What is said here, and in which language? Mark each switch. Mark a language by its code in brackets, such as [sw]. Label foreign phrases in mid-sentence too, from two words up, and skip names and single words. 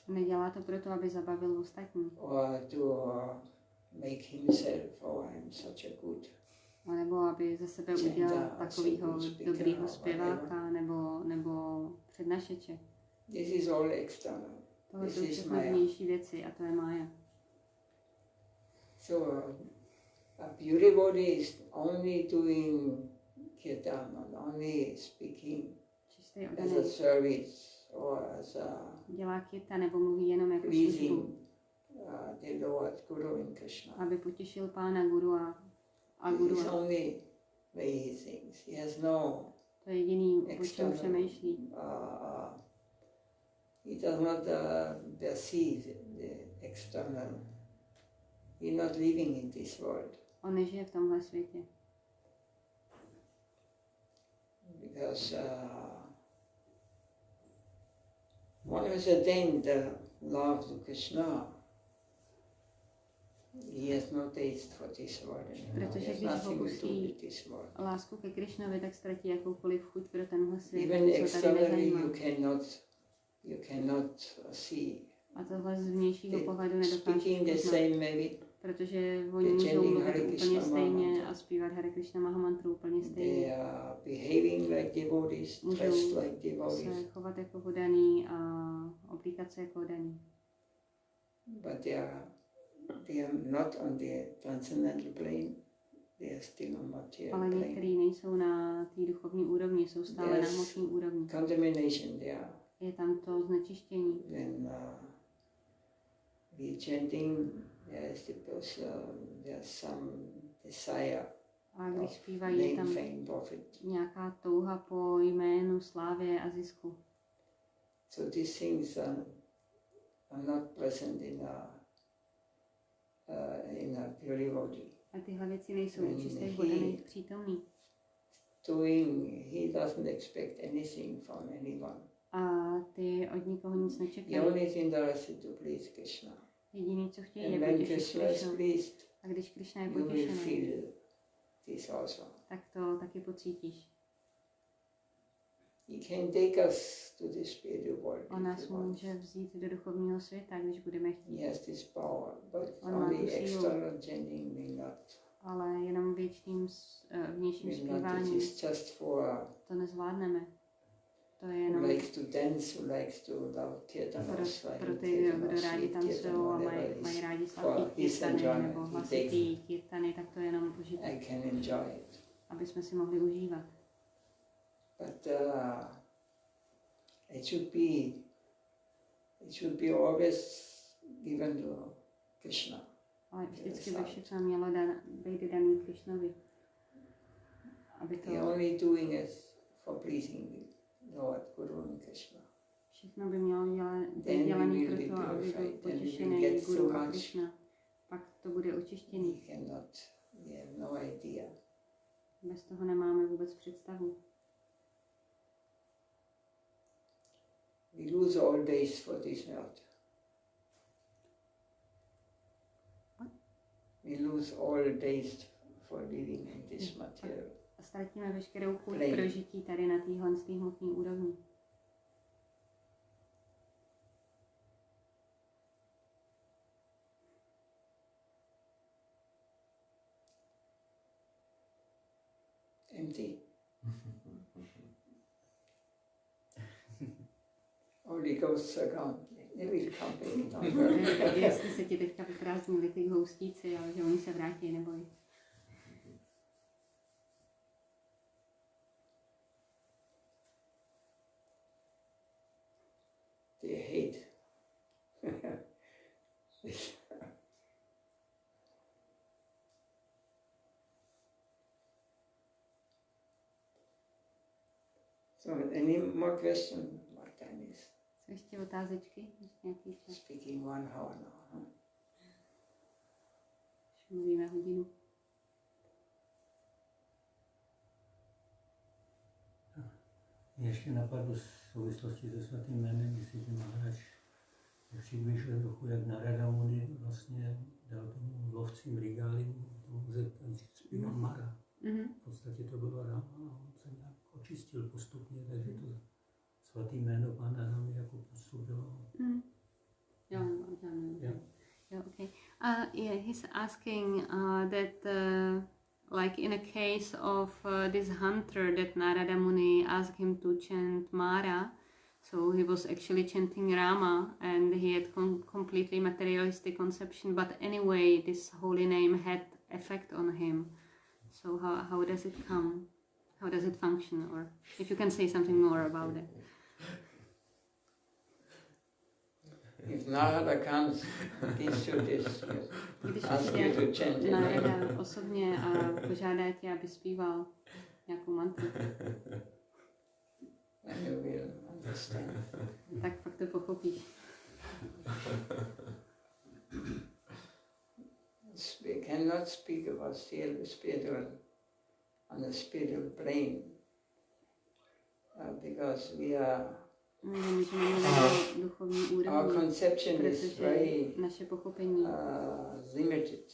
[cs] Nedělá to proto, aby zabavil ostatní. [en] Or to make himself, oh, I'm such a good. [cs] A nebo aby ze sebe udělal takového dobrýho zpěváka nebo přednašeče. [en] This is all external. [cs] Tohle jsou všechno vnější věci a to je mája. [en] So a pure body is only doing kirtan and only speaking [cs] Čistý [en] as a [cs] oddaný [en] service or as a [cs] dělá kirtan nebo mluví jenom jako [en] pleasing [cs] službu, [en] the Lord Guru and Krishna. [cs] aby potěšil pána Guru a [en] This Guru. is only way he thinks. He has no [cs] To je jediný, o čem [en] external. [cs] přemýšlí. [en] He does not perceive the external. He's not living in this world [cs] On nežije v tomhle světě. [en] because one has attained the love to Krishna. He has no taste for this world anymore. [cs] Protože [en] He has [cs] když [en] nothing to do [cs] opustí [en] with this world. [cs] lásku ke Krišnovi, tak ztratí jakoukoliv chuť pro tenhle svět. [en] Even [cs] Nic ho tady [en] externally [cs] nezajímá. [en] you cannot see. [cs] A tohle z vnějšího pohledu [en] They [cs] nedokáže [en] speaking the [cs] poznat, [en] same maybe. [cs] protože oni [en] They're [cs] můžou [en] chanting [cs] mluvit Hare úplně Krishna stejně Mahamantra. a zpívat Hare Krishna Mahamantru úplně [en] They [cs] stejně. [en] are behaving like devotees, [cs] Můžou [en] dressed like devotees, [cs] se chovat jako vodaný a oblíkat se jako vodaný. [en] but they are not on the transcendental plane. They are still on material [cs] Ale [en] plane. [cs] některý nejsou na té duchovní úrovni, jsou stále na [en] Yes. [cs] hmotné úrovni. [en] Contamination there. [cs] Je tam to znečištění. [en] When we chanting, yes, because there's some desire [cs] A když [en] of [cs] zpívají, je [en] name, [cs] tam [en] fame, profit. [cs] nějaká touha po jménu, slávě a zisku. [en] So these things are not present in a pure body. [cs] A tyhle věci nejsou u čistých [en] he- [cs] vodaných přítomný. [en] He doesn't expect anything from anyone. [cs] A ty od nikoho nic [en] He [cs] nečekají. [en] only is interested to please Krishna. [cs] Jediný, co chtějí, [en] And [cs] je [en] when [cs] potěšit [en] Krishna is [cs] Krišnu. [en] pleased, [cs] A když Krišna je [en] you will [cs] potěšený, [en] feel this also. [cs] tak to taky pocítíš. [en] He can take us to the spiritual world. [cs] On nás [en] if he wants. [cs] může vzít do duchovního světa, když budeme chtít. [en] He has this power, but [cs] On má [en] only [cs] tu sílu. [en] external chanting will not. [cs] Ale jenom vnějším [en] It [cs] zpíváním [en] is just for [cs] to nezvládneme. To je [en] who [cs] jenom [en] likes to dance, who likes to love kirtan or [cs] pro [en] silent [cs] ty, [en] kirtan [cs] kdo [en] or [cs] rádi [en] sweet [cs] tancují [en] kirtan, [cs] a [en] whatever [cs] mají [en] is [cs] rádi [en] for [cs] sladký [en] his [cs] kirtany nebo [en] enjoyment. He [cs] hlasitý kirtany, tak to je jenom [en] I [cs] užitek, [en] can enjoy it. [cs] aby jsme si mohli užívat. [en] But it should be always given to Krishna. [cs] Ale vždycky by všechno mělo být daný Krišnovi. Aby to [en] He only doing it for pleasing Lord Guru and Krishna. [cs] všechno by mělo být [en] Then we [cs] dělaný [en] will be [cs] proto, aby byl [en] purified. Then we will [cs] potěšený [en] get [cs] Guru [en] so [cs] a [en] much. [cs] Krišna. Pak to bude očištěný. [en] We have no idea. [cs] Bez toho nemáme vůbec představu. [en] We lose all days for this world. What? We lose all days for living in this material. [cs] A ztratíme veškerou chuť [en] Play. [cs] prožití tady na téhle hmotné úrovni. [en] Empty. Holy Ghosts are gone. They will come back. Don't worry. [cs] Jestli se ti teďka vyprázdnili ty houstíci, ale že oni se vrátí, neboj. [en] They hate. So, any more questions? What time is? [cs] Jsou ještě otázečky? Ještě nějaký čas? [en] Speaking 1 hour now. Huh? [cs] Už mluvíme hodinu. Mě ještě napadlo v souvislosti se svatým jménem, jestli ten Maharádž přibližuje trochu, jak na Radha Muni vlastně dal tomu lovci mrigálimu, tomu zpívat Mara. Mhm. V podstatě postupně, takže to svatý jméno Pána nám jako postupilo. [en] Yeah, okay. Yeah, he's asking that, like in a case of this hunter that Narada Muni asked him to chant Mara, so he was actually chanting Rama, and he had completely materialistic conception. But anyway, this holy name had effect on him. So how does it come? How does it function? Or if you can say something more about it. If Narada comes, gives you this, ask you to chant it. [cs] Narada osobně a požádá tě, aby zpíval nějakou mantru. [en] And you will understand. [cs] Tak pak to pochopíš. [en] We cannot speak about spiritual on the spiritual plane because we are. Our conception is very limited.